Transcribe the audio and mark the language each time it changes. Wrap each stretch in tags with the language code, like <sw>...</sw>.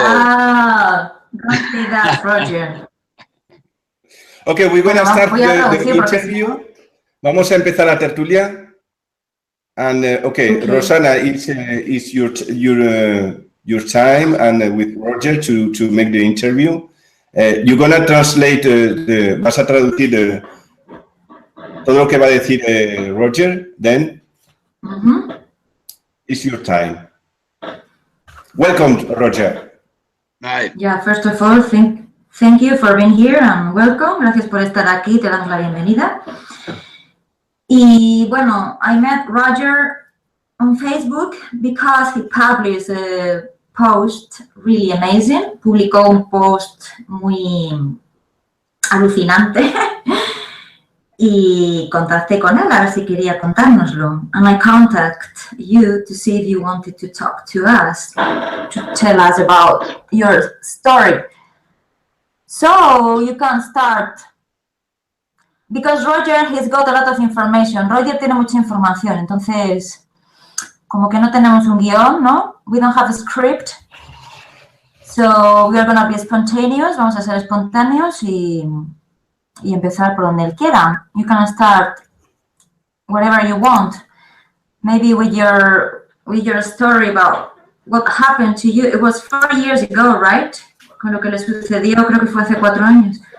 <en>Don't say that, Roger. Okay, we're going to start the interview.</en> <es>Vamos a empezar la tertulia.</es> <en>And okay, Rosana, it's your time and with Roger to make the interview. You're gonna translate</en> <es>vas a traducir todo lo que va a decir Roger.</es> <en>Then it's your time. Welcome, Roger. Hi. Yeah, first of all, thank you for being here and welcome.</en> <es>Gracias por estar aquí. Te damos la bienvenida. Y bueno,</es> <en>I met Roger on Facebook because he published a post really amazing.</en> <es>Publicó un post muy alucinante y contacté con él a ver si quería contárnoslo.</es> <en>And I contacted you to see if you wanted to talk to us, to tell us about your story. So you can start. Because Roger, he's got a lot of information.</en> <es>Roger tiene mucha información, entonces, como que no tenemos un guión, ¿no?</es> <en>We don't have a script. So, we are going to be spontaneous.</en> <es>Vamos a ser espontáneos y empezar por donde él quiera.</es> <en>You can start wherever you want. Maybe with your story about what happened to you. It was 4 years ago, right?</en> <es>Con lo que le sucedió, creo que fue hace 4 años.</es>